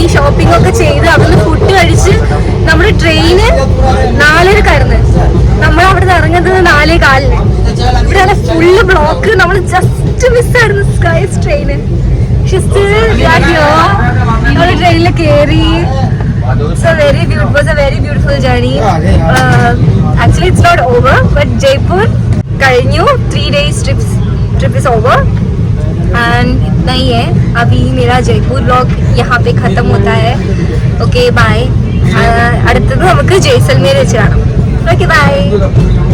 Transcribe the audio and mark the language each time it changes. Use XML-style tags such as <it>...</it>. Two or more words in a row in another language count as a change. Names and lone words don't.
<ml>ഷോപ്പിംഗ് ഒക്കെ ചെയ്ത് അവിടുന്ന് ഫുഡ് കഴിച്ച് നമ്മുടെ ട്രെയിന് 4:30 നമ്മൾ അവിടെ നിന്ന് ഇറങ്ങുന്നത് 4:15.</ml> <en>ഇവിടെ full block.</en> <ml>നമ്മൾ ജസ്റ്റ് മിസ്സായിരുന്നു സ്കൈസ് ട്രെയിന്. നമ്മൾ ട്രെയിനിൽ കയറി.</ml> <en>It was a very beautiful journey. Actually it's not over, but Jaipur കഴിഞ്ഞു. 3 days trip is over and</en> <hi>इतना ही है. अभी मेरा जयपुर व्लॉग यहाँ पे खत्म होता है.</hi> <en>okay bye.</en> <ml>അടുത്തത് നമുക്ക് ജയ്സൽമേർ വെച്ച് കാണാം.</ml> <en>okay bye.</en>